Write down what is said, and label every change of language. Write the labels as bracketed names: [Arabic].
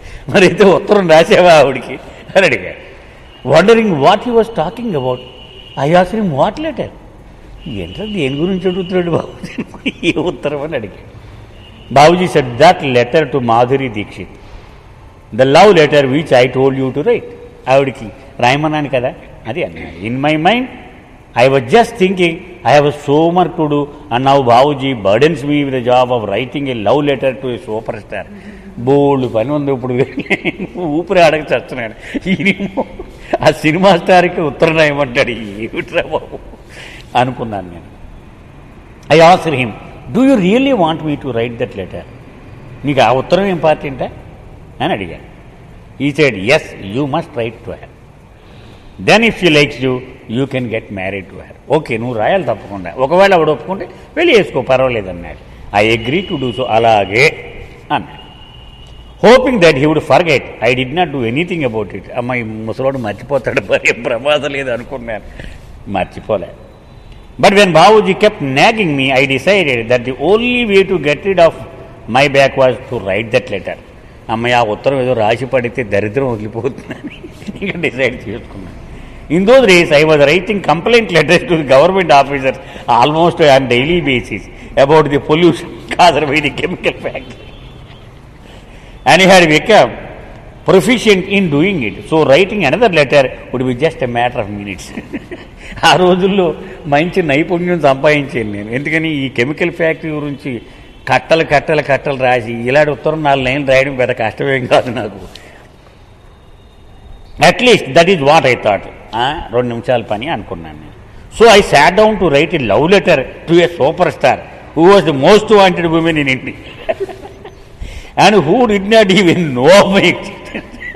[Telugu] మరి అయితే ఉత్తరం రాసేవా ఆవిడికి అని అడిగాడు. [English] Wondering what he was talking about, I asked him what letter? [Telugu] ఏంటో దేని గురించి అడుగుతున్నాడు బాబుజీ, ఏ ఉత్తరం అని అడిగాడు. [English] Babuji said, that letter to Madhuri Dixit, the love letter which I told you to write. [Telugu] ఆవిడికి రాయమన్నాను కదా అది అన్నాడు. [English] In my mind I was just thinking, I have so much to do, and now Bhavuji burdens me with the job of writing a love letter to a superstar. [Telugu] బోల్డ్ పని ఉంది ఇప్పుడు, ఊపిరి ఆడక చస్తున్నాడు. ఈయనేమో ఆ సినిమా స్టార్కి ఉత్తరం రాయమంటాడు, ఏమిట్రా బాబు అనుకున్నాను నేను. [English] I asked him, do you really want me to write that letter? [Telugu] నీకు ఆ ఉత్తరం ఇంపార్టెంటా అని అడిగాను. [English] He said, yes, you must write to her. Then if she likes you can get married to her. [Telugu] Okay, నువ్వు రాయాలి తప్పకుండా, ఒకవేళ ఆవిడ ఒప్పుకుంటే వెళ్ళి వేసుకో, పర్వాలేదు అన్నాడు. [English] I agree to do so, [Telugu] అలాగే అన్నాడు. [English] Hoping that he would forget, I did not do anything about it. [Telugu] అమ్మాయి ముసలోడు మర్చిపోతాడు, మరి ప్రమాదం లేదు అనుకున్నాను, మర్చిపోలే. [English] But when Babuji kept nagging me, I decided that the only way to get rid of my back was to write that letter. [Telugu] అమ్మాయి ఆ ఉత్తరం ఏదో రాసి పడితే దరిద్రం వదిలిపోతుందని ఇంకా డిసైడ్ చేసుకున్నాను. [English] In those days I was writing complaint letters to the government officers almost on daily basis about the pollution caused by the chemical factory. And he had become proficient in doing it. So writing another letter would be just a matter of minutes. [Telugu] ఆ రోజుల్లో మంచి నైపుణ్యం సంపాదించాను నేను. ఎందుకని ఈ chemical factory గురించి కట్టలు కట్టలు కట్టలు రాసి ఇలాంటి ఉత్తరం 4 లైన్లు రాయడం పెద్ద కష్టమేం కాదు నాకు. [English] At least that is what I thought. [Telugu] 2 నిమిషాల పని అనుకున్నాను నేను. [English] So I sat down to write a love letter to a super star who was the most wanted woman in India and who did not even know my existence.